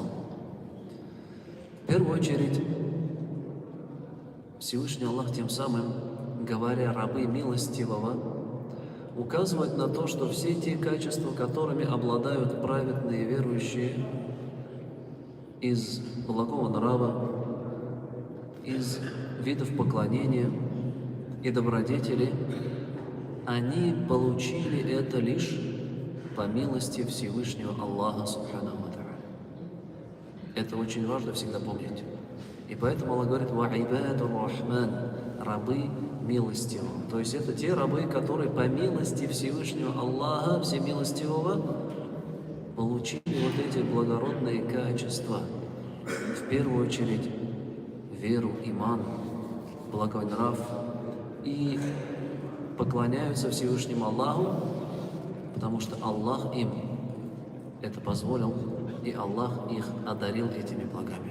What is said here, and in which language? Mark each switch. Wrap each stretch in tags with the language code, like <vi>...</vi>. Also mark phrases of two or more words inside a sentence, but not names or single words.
<ru>В первую очередь, Всевышний Аллах тем самым, говоря рабы милостивого, указывает на то, что все те качества, которыми обладают праведные верующие из благого нрава, из видов поклонения и добродетели, они получили это лишь по милости Всевышнего Аллаха</ru> <ar>سبحانه وتعالى.</ar> <ru>Это очень важно всегда помнить. И поэтому Аллах говорит:</ru> <ar>وَعِبَادُ الرَّحْمَنِ,</ar> <ru>рабы милостивого. То есть это те рабы, которые по милости Всевышнего Аллаха, Всемилостивого, получили вот эти благородные качества. В первую очередь веру, иман, благой нрав, и поклоняются Всевышнему Аллаху, потому что Аллах им это позволил, и Аллах их одарил этими благами.</ru>